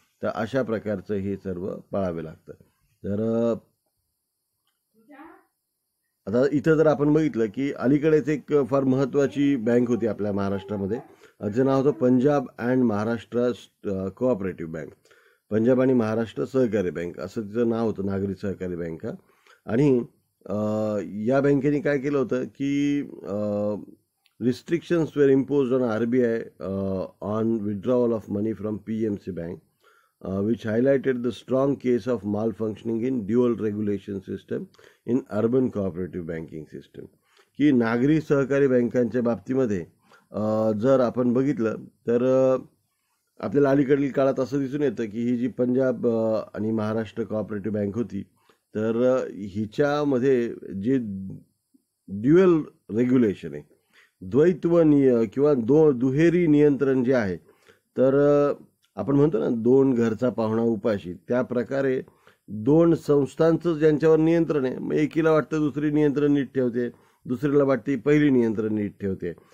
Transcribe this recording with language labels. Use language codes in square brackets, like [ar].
[mr] तर अशा प्रकारचं हे सर्व पाळावे लागतं. तर आता इथं जर आपण बघितलं की अलीकडेच एक फार महत्त्वाची बँक होती आपल्या महाराष्ट्रामध्ये, तिचं नाव होतं Punjab and Maharashtra cooperative bank, Punjab आणि महाराष्ट्र सहकारी बँक असं तिचं नाव होतं, नागरी सहकारी बँक. आणि या बँकेने काय केलं होतं की [en] Restrictions were imposed on RBI on withdrawal of money from PMC bank, which highlighted the strong case of malfunctioning in dual regulation system in urban cooperative banking system. [mr] की नागरी सहकारी बँकांच्या बाबतीमध्ये जर आपण बघितलं तर आपल्याला अलीकडील काळात असं दिसून येतं की ही जी पंजाब आणि महाराष्ट्र कोऑपरेटिव्ह बँक होती तर हिच्यामध्ये जे ड्युअल रेग्युलेशन आहे, द्वैत्व किंवा दुहेरी नियंत्रण जे आहे, तर आपण म्हणतो ना दोन घरचा पाहुणा उपाशी, त्या प्रकारे दोन संस्थांचं ज्यांच्यावर नियंत्रण आहे, मग एकीला वाटतं दुसरी नियंत्रण नीट ठेवते, दुसरीला वाटते पहिली नियंत्रण नीट ठेवते.